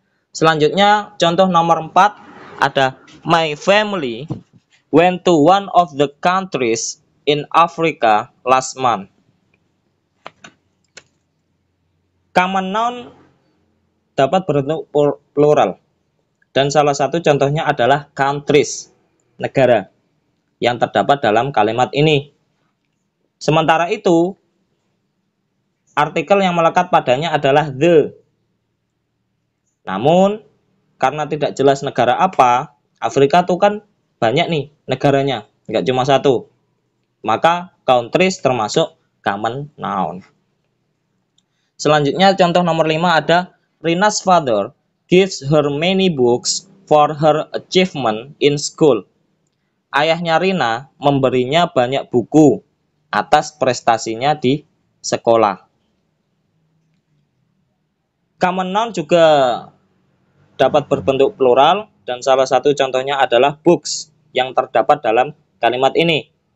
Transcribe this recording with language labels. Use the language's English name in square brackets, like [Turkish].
[Indonesian] Selanjutnya, contoh nomor 4 ada [English] my family went to one of the countries in Africa last month. [Indonesian] Common noun dapat berbentuk plural dan salah satu contohnya adalah countries, negara yang terdapat dalam kalimat ini. Sementara itu, artikel yang melekat padanya adalah the. Namun, karena tidak jelas negara apa, Afrika itu kan banyak nih negaranya, nggak cuma satu. Maka countries termasuk common noun. Selanjutnya contoh nomor 5 ada [English] Rina's father gives her many books for her achievement in school. [Indonesian] Ayahnya Rina memberinya banyak buku atas prestasinya di sekolah. Common noun juga dapat berbentuk plural dan salah satu contohnya adalah books yang terdapat dalam kalimat ini.